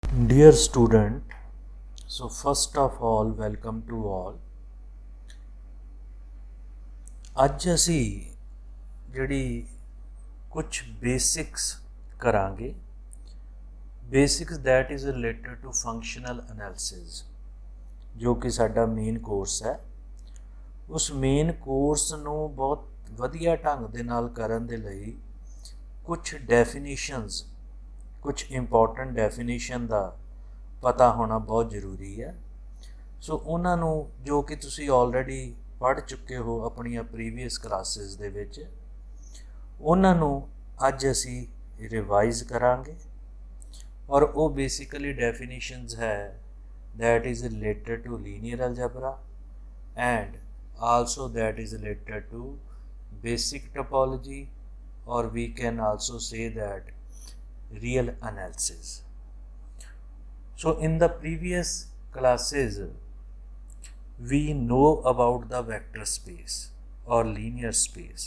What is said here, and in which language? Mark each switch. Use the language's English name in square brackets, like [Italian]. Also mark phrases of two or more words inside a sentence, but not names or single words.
[English] Dear student, so first of all, welcome to all. [Punjabi] ਅੱਜ ਅਸੀਂ ਜਿਹੜੀ ਕੁਝ ਬੇਸਿਕਸ ਕਰਾਂਗੇ, ਬੇਸਿਕਸ [English] that is related to functional analysis, [Punjabi] ਜੋ ਕਿ ਸਾਡਾ ਮੇਨ ਕੋਰਸ ਹੈ। ਉਸ ਮੇਨ ਕੋਰਸ ਨੂੰ ਬਹੁਤ ਵਧੀਆ ਢੰਗ ਦੇ ਨਾਲ ਕਰਨ ਦੇ ਲਈ ਕੁਝ ਡੈਫੀਨੇਸ਼ਨਸ, ਕੁਝ [English] important definition [Punjabi] ਦਾ ਪਤਾ ਹੋਣਾ ਬਹੁਤ ਜ਼ਰੂਰੀ ਹੈ। ਸੋ ਉਹਨਾਂ ਨੂੰ ਜੋ ਕਿ ਤੁਸੀਂ ਆਲਰੇਡੀ ਪੜ੍ਹ ਚੁੱਕੇ ਹੋ ਆਪਣੀਆਂ [English] previous classes [Punjabi] ਦੇ ਵਿੱਚ, ਉਹਨਾਂ ਨੂੰ ਅੱਜ ਅਸੀਂ ਰਿਵਾਈਜ਼ ਕਰਾਂਗੇ। ਔਰ ਉਹ ਬੇਸਿਕਲੀ ਡੈਫੀਨੇਸ਼ਨਸ ਹੈ [English] that is related to linear algebra and also that is related to basic topology, or we can also say that real analysis. So in the previous classes we know about the vector space or linear space.